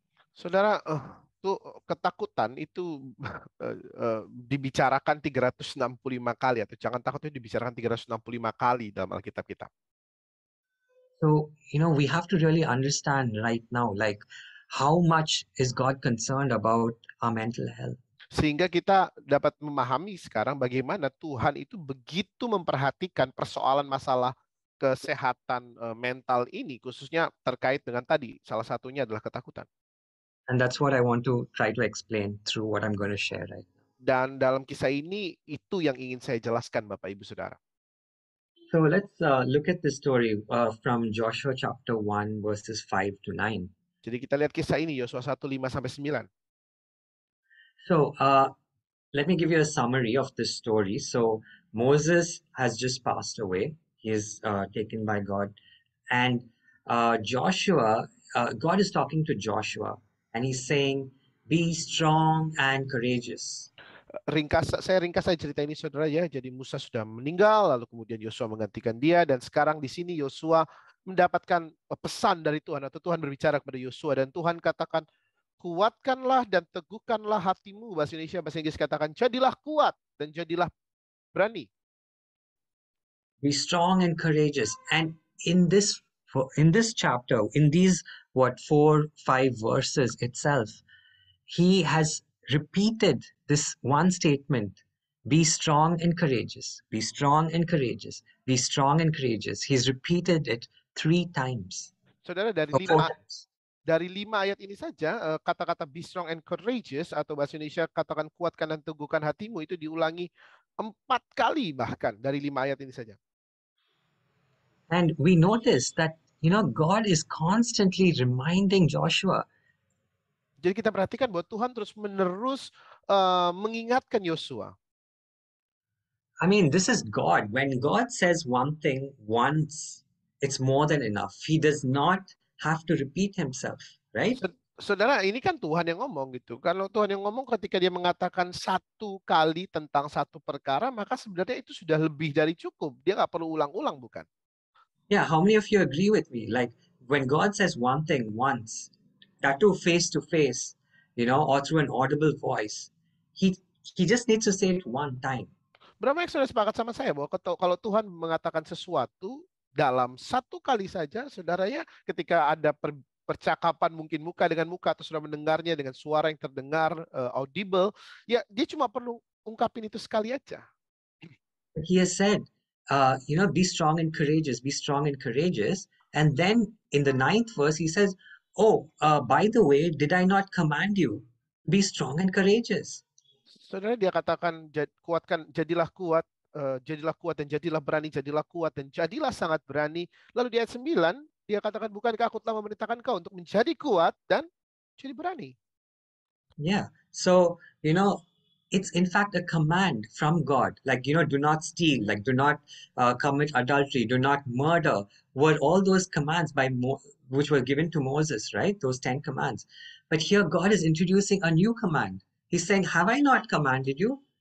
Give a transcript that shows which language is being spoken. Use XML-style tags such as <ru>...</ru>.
<id>Saudara, ketakutan itu dibicarakan 365 kali, atau jangan takut itu dibicarakan 365 kali dalam Alkitab kita.</id> <en>So, we have to really understand right now, like how much is God concerned about our mental health.</en> <id>Sehingga kita dapat memahami sekarang bagaimana Tuhan itu begitu memperhatikan persoalan masalah kesehatan mental ini, khususnya terkait dengan tadi, salah satunya adalah ketakutan.</id> <en>And that's what I want to try to explain through what I'm going to share right now.</en> <id>Dan dalam kisah ini, itu yang ingin saya jelaskan, Bapak Ibu Saudara.</id> <en>So let's look at the story from Joshua chapter 1, verses 5 to 9.</en> <id>Jadi kita lihat kisah ini, Yosua 1, 5-9.</id> <en>So let me give you a summary of this story. So Moses has just passed away. He is taken by God. And Joshua, God is talking to Joshua. And he's saying, be strong and courageous.</en> <id>Saya ringkas saja cerita ini, saudara ya. Jadi Musa sudah meninggal, lalu kemudian Yosua menggantikan dia, dan sekarang di sini Yosua mendapatkan pesan dari Tuhan, atau Tuhan berbicara kepada Yosua, dan Tuhan katakan, kuatkanlah dan teguhkanlah hatimu. Bahasa Indonesia, bahasa Inggris katakan, jadilah kuat dan jadilah berani.</id> <en>Be strong and courageous. And in this For in this chapter, in these 4-5 verses itself, he has repeated this one statement: be strong and courageous, be strong and courageous, be strong and courageous. He's repeated it 3 times</en> <id>Saudara,</id> <en>or 4 times.</en> <id>dari 5 ayat ini saja, kata-kata</id> <en>be strong and courageous,</en> <id>atau bahasa Indonesia katakan kuatkan dan teguhkan hatimu, itu diulangi 4 kali bahkan dari 5 ayat ini saja.</id> <en>And we notice that, God is constantly reminding Joshua.</en> <id>Jadi kita perhatikan bahwa Tuhan terus-menerus mengingatkan Yosua.</id> <en>I mean, this is God. When God says one thing once, it's more than enough. He does not have to repeat himself, right?</en> <id>Saudara, ini kan Tuhan yang ngomong gitu. Kalau Tuhan yang ngomong ketika dia mengatakan 1 kali tentang 1 perkara, maka sebenarnya itu sudah lebih dari cukup. Dia nggak perlu ulang-ulang, bukan?</id> <en>Yeah, how many of you agree with me? Like, when God says one thing once, that too face to face, or through an audible voice, he just needs to say it one time.</en> <id>Berapa yang sudah sepakat sama saya bahwa kalau Tuhan mengatakan sesuatu dalam 1 kali saja, saudaranya ketika ada percakapan mungkin muka dengan muka atau sudah mendengarnya dengan suara yang terdengar audible, ya dia cuma perlu ungkapin itu sekali aja.</id> <en>He has said, be strong and courageous, be strong and courageous. And then in the 9th verse, he says, by the way, did I not command you? Be strong and courageous.</en> <id>Saudara, dia katakan kuatkan, jadilah kuat dan jadilah berani, jadilah kuat dan jadilah sangat berani. Lalu di ayat 9 dia katakan, bukankah aku telah memerintahkan kau untuk menjadi kuat dan jadi berani?</id> <en>Yeah. So, it's in fact a command from God. Like, do not steal, like do not commit adultery, do not murder, were all those commands which were given to Moses, right? Those 10 commands. But here God is introducing a new command. He's saying, have I not commanded you?</en>